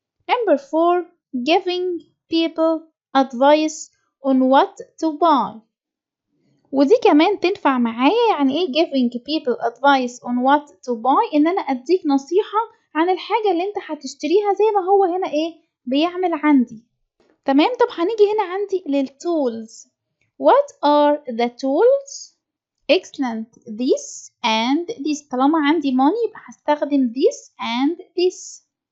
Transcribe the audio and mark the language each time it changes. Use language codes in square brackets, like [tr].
[en] number 4 giving people advice on what to buy، [ar] ودي كمان تنفع معايا. يعني ايه [en] giving people advice on what to buy؟ [ar] ان انا اديك نصيحة عن الحاجة اللي انت هتشتريها زي ما هو هنا ايه بيعمل عندي. تمام. طب هنيجي هنا عندي للتولز. [en] what are the tools؟ excellent. this and this. [ar] طالما عندي money يبقى هستخدم [en] this and this.